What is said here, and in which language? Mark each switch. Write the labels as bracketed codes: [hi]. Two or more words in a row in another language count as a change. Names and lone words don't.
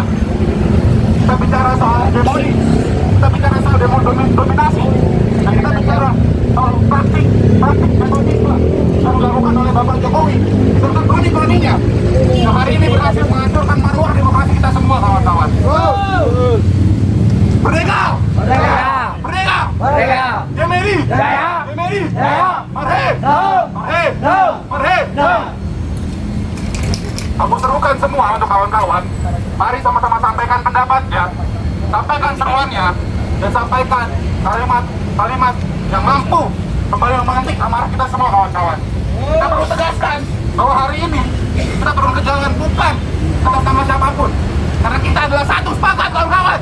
[id] Kita bicara soal hegemoni, kita bicara soal dominasi, dan kita bicara soal praktik nepotisme yang dilakukan oleh Bapak Jokowi serta kroni-kroninya yang hari ini berhasil menghancurkan marwah demokrasi kita semua, kawan-kawan. Merdeka! Merdeka! Merdeka! Merdeka! Jemeri! Jaya! Jemeri! Jaya! Marhe! No! Marhe! No! Marhe! No! Aku serukan semua untuk kawan-kawan, mari sama-sama sampaikan pendapatnya, sampaikan seruannya, dan sampaikan kalimat-kalimat yang mampu kembali memantik amarah kita semua, kawan-kawan. Kita perlu tegaskan bahwa hari ini kita turun ke jalan bukan atas nama siapapun, karena kita adalah satu, sepakat, kawan-kawan.